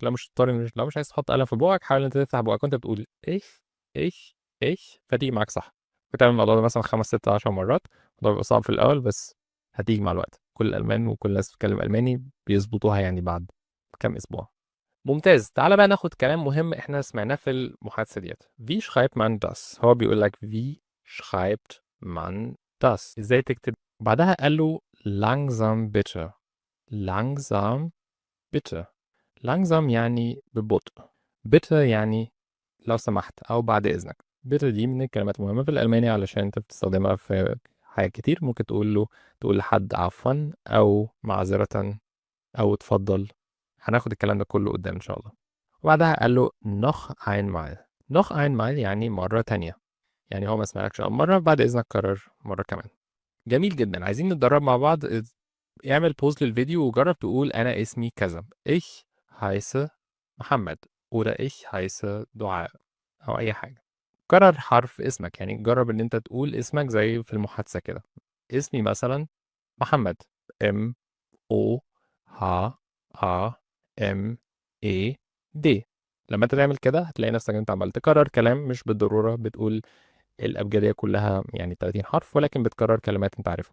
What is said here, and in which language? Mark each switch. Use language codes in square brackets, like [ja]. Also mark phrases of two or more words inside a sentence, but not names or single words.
[ar] لو مش عايز تحط قلم في بوقك حاول انت تفتح بوقك وانت بتقول ايش فتيجي معاك صح. بتعمل الموضوع ده مثلا 5 6 10 مرات. الموضوع بيبقى صعب في الاول بس هتيجي مع الوقت. كل الألمان وكل الناس بتتكلم ألماني بيظبطوها يعني بعد كام أسبوع. ممتاز. تعالى بقى ناخد كلام مهم احنا سمعناه في المحادثة ديت. [de] Wie schreibt man das؟ [ar] هو بيقول لك [de] Wie schreibt man das؟ [ar] ازاي تكتب؟ وبعدها قال له [de] langsam bitte. langsam bitte. [ar] langsam يعني ببطء. bitte يعني لو سمحت أو بعد إذنك. bitte دي من الكلمات المهمة في الألماني علشان أنت بتستخدمها في حاجات كتير. ممكن تقول لحد عفوا أو معذرة أو اتفضل. هناخد الكلام ده كله قدام إن شاء الله. وبعدها قال له [de] noch einmal. noch einmal [ar] يعني مرة تانية. يعني هو ما سمعلكش أول مرة، بعد إذنك كرر مرة كمان. جميل جدا. عايزين نتدرب مع بعض. اعمل بوز للفيديو وجرب تقول أنا اسمي كذا. [de] Ich heiße محمد oder ich heiße دعاء [ar] أو أي حاجة. كرر حرف اسمك، يعني جرب إن أنت تقول اسمك زي في المحادثة كده. اسمي مثلا محمد. M O H A M A D. لما انت تعمل كده هتلاقي نفسك انت عمال تكرر كلام، مش بالضرورة بتقول الأبجدية كلها يعني 30 حرف، ولكن بتكرر كلمات انت عارفها.